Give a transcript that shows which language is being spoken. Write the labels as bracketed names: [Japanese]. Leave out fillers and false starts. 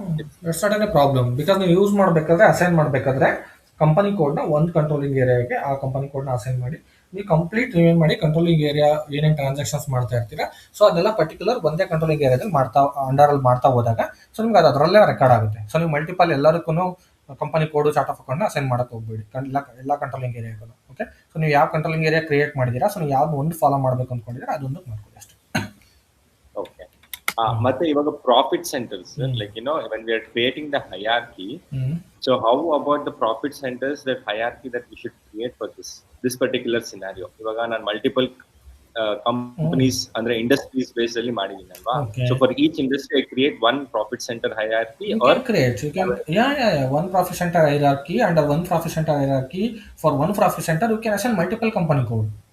[Kannada] It's not A problem, because ನೀವು use ಮಾಡಬೇಕಾದ್ರೆ assign ಮಾಡಬೇಕಾದ್ರೆ ಕಂಪನಿ ಕೋಡ್ನ ಒಂದು ಕಂಟ್ರೋಲಿಂಗ್ ಏರಿಯಾಗೆ ಆ ಕಂಪನಿ ಕೋಡ್ನ ಅಸೈನ್ ಮಾಡಿ ನೀವು ಕಂಪ್ಲೀಟ್ ನೀವೇನು ಮಾಡಿ ಕಂಟ್ರೋಲಿಂಗ್ ಏರಿಯಾ ಏನೇನು ಟ್ರಾನ್ಸಾಕ್ಷನ್ಸ್ ಮಾಡ್ತಾ ಇರ್ತೀರಾ ಸೊ ಅದೆಲ್ಲ ಪರ್ಟಿಕ್ಯುಲರ್ ಒಂದೇ ಕಂಟ್ರೋಲಿಂಗ್ ಏರಿಯಾದಲ್ಲಿ ಅಂಡರಲ್ಲಿ ಮಾಡ್ತಾ ಹೋದಾಗ ಸೊ ನಿಮ್ಗೆ ಅದು ಅದರಲ್ಲೇ ರೆಕಾರ್ಡ್ ಆಗುತ್ತೆ. ಸೊ ನೀವು ಮಲ್ಟಿಪಲ್ ಎಲ್ಲದಕ್ಕೂ ಕಂಪನಿ ಕೋಡು ಚಾರ್ಟ್ ಆಫ್ ಅಕೌಂಟ್ನ ಅಸೈನ್ ಮಾಡೋಕ್ಕೆ ಹೋಗ್ಬೇಡಿ ಎಲ್ಲ ಕಂಟ್ರೋಲಿಂಗ್ ಏರಿಯಾಗಳು. ಓಕೆ, ಸೊ ನೀವು ಯಾವ ಕಂಟ್ರೋಲಿಂಗ್ ಏರಿಯಾ ಕ್ರಿಯೇಟ್ ಮಾಡಿದ್ದೀರಾ ಸೊ ನೀವು ಯಾವ್ದು ಒಂದು ಫಾಲೋ ಮಾಡಬೇಕು ಅಂದ್ಕೊಂಡಿದ್ದೀರಾ ಅದೊಂದು ಮಾಡ್ಕೊಳ್ಳಿ ಅಷ್ಟೇ. ಓಕೆ, ಮತ್ತೆ ಇವಾಗ profit centres, like [English] when we are creating the hierarchy, so how about the profit centers, that hierarchy that we should create for this particular scenario? [Kannada] ಇವಾಗ ನಾನು ಮಲ್ಟಿಪಲ್ ಕಂಪನೀಸ್ ಅಂದ್ರೆ ಇಂಡಸ್ಟ್ರೀಸ್ ಬೇಸ್ ಅಲ್ಲಿ ಮಾಡಿದ್ದೀನಿ ಅಲ್ವಾ? [English] So for each industry I create one profit center hierarchy You or can create. You can, yeah. One profit center hierarchy. Under one profit center hierarchy, for one profit center, you can assign multiple company code.